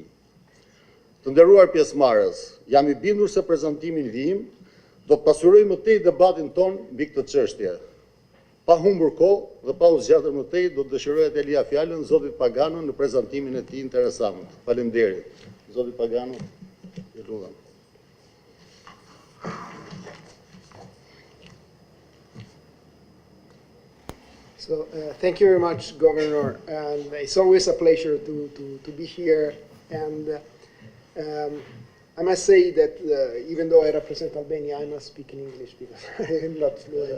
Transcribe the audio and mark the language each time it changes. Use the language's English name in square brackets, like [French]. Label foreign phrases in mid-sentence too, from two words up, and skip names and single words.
[Albanian] Të nderuar pjesëmarrës, jam i bindur se prezantimin vijim do të pasurojë më tej debatin ton mbi këtë çështje. Pa humbur kohë dhe pa u zgjatur më tej, do të dëshiroja të lija fjalën zotit Pagano në prezantimin e tij interesant. Faleminderit. Zoti Pagano, ju lutem. [English] So thank you very much, Governor. And it's always a pleasure to be here. And I must say that even though I represent Albania, I must speak in English because I am not fluent.